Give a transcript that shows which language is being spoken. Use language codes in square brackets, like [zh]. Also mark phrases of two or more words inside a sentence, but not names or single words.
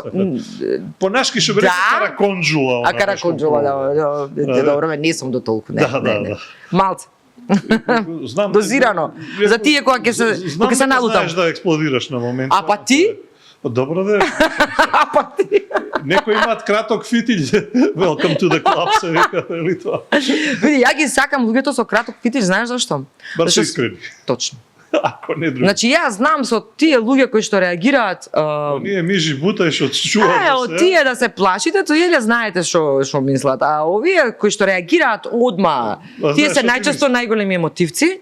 [mk] Понашки што би рекол караконџула. А караконџула, да. Добро, не сум до толку, не. Да. Малце. Знам, дозирано. За тие кога ќе се налутам. Знаеш да експлодираш на момент. А па ти? Добро да. А па ти? Некои имаат краток фитиль. [en] Welcome to the club, [mk] се вика, или тоа. Види, ја ги сакам луѓето со краток фитиль, знаеш зашто? Бар се искрени. Точно. Ако не друго. Значи јас знам со тие луѓе кои што реагираат, ние мижи бутај што чуваат. Од тие да се плашите, тоа еле знаете што мислат, а овие кои што реагираат одма, тие се најчесто најголеми емотивци.